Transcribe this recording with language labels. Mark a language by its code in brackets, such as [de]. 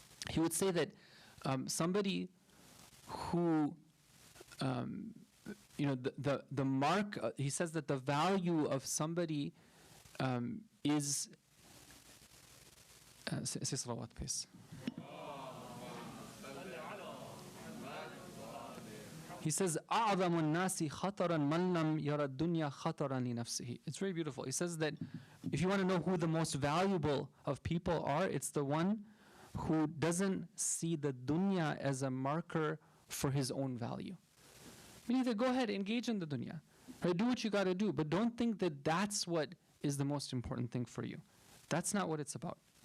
[en] He would say that somebody who, the mark, he says that the value of somebody is, say salawat, please. He says, [ar] أَعْظَمُ النَّاسِ خَطَرًا مَنْ لَمْ يَرَ الدُّنْيَا خَطَرًا لِنَفْسِهِ. [en] It's very beautiful. He says that if you want to know who the most valuable of people are, it's the one who doesn't see the dunya as a marker for his own value. Meaning that go ahead, engage in the dunya. Right? Do what you got to do, but don't think that that's what is the most important thing for you. That's not what it's about.